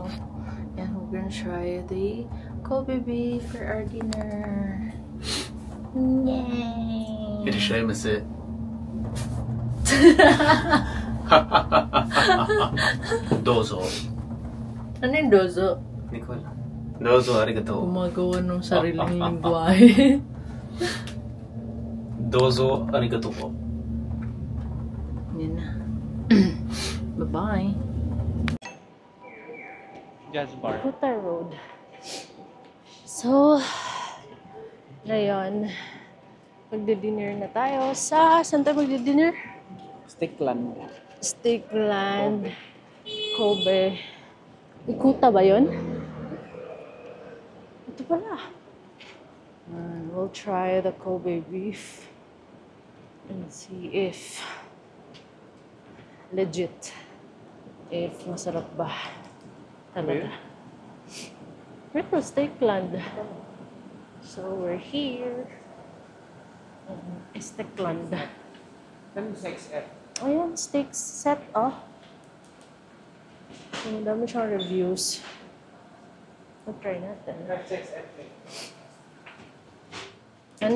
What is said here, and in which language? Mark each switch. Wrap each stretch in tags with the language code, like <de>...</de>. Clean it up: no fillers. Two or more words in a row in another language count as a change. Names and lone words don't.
<en>And we're gonna try the Kobe beef for our dinner.</en> <tl>Yay!</tl> <ja>Irashimasu. Dozo.</ja> <tl>Ano yung dozo? Hindi ko alam.</tl> <ja>どうぞ、ありがとう.</ja> <tl>Gumagawa ng sariling lingwahe.</tl> <ja>どうぞ、ありがとう</ja> <tl>po. Yan na. Bye-bye. Jazz bar. Kuta Road. So, ngayon, magdi-dinner na tayo sa... Saan tayo magdi-dinner? Stickland. Stickland. Kobe. Ikuta ba yun? Ito pala.</tl> <en>And we'll try the Kobe beef. And see if legit.</en> <tl>If masarap ba. Talaga. Ito, Stickland.</tl> <en>So, we're here.</en> <tl>Stickland. Ano 6F? Ayan, steak set, oh. So, madami siyang reviews. Try natin. 6F. Ano?</tl>